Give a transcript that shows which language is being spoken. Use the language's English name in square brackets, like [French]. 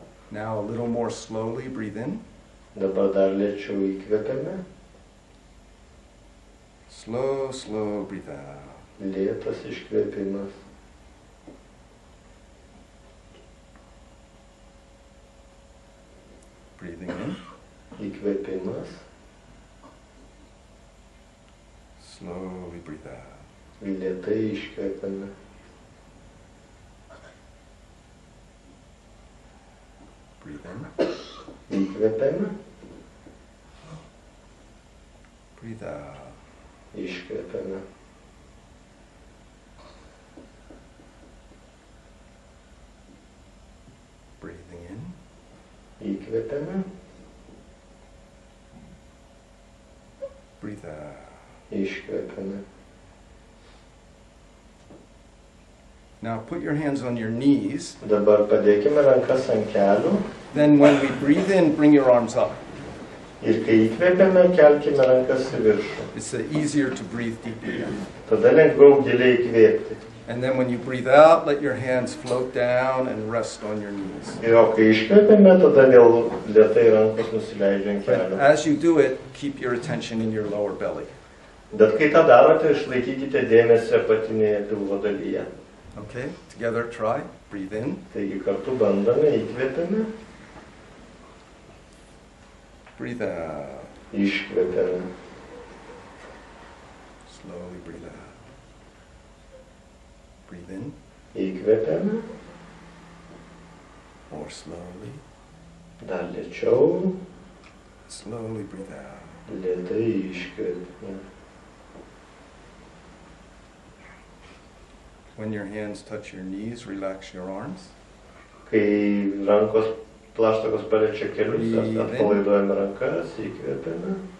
[English] Now a little more slowly breathe in. [Lithuanian] Dabar dar lėčiau įkvėpiame. [English] Slow breathe out. [Lithuanian] Lėtas iškvėpimas. [English] Breathing in. [Lithuanian] Įkvėpimas. [English] Slowly breathe out. [Lithuanian] Lėtai iškvėpiame. [English] Breathe in. [Lithuanian] Įkvėpiame. [English] Breathe out. [Lithuanian] Iškvėpiame. [English] Breathing in. [Lithuanian] Įkvėpiame. [English] Breathe out. [Lithuanian] Iškvėpiame. [English] Now put your hands on your knees. [Lithuanian] Dabar padėkime rankas ant kelių. [English] Then when we breathe in, bring your arms up. [Lithuanian] Ir kai įkvepiame, kelkime rankas į viršų. [English] It's easier to breathe deeply then. [Lithuanian] Tada lengviau giliai įkvėpti. [English] And then when you breathe out, let your hands float down and rest on your knees. [Lithuanian] Ir kai iškvepiame, tada vėl lėtai rankos nusileidžia ant [English] But [Lithuanian] kelių. [English] as you do it, keep your attention in your lower belly. [Lithuanian] Bet kai tą darote, išlaikykite dėmesį apatinėje pilvo dalyje. [English] Okay, together try. Breathe in. [Lithuanian] Taigi kartu bandome, įkvepiame, [English] Breathe out. [Lithuanian] iškvepiame. [English] Slowly breathe out. Breathe in. [Lithuanian] Įkvepiame, [English] More slowly. [Lithuanian] dar lėčiau, [English] Slowly breathe out. [Lithuanian] lėtai iškvepiame. [English] When your hands touch your knees, relax your arms. [Lithuanian] Kai rankos plaštakos paliečia kelius, atpalaiduojame rankas, įkvepiame,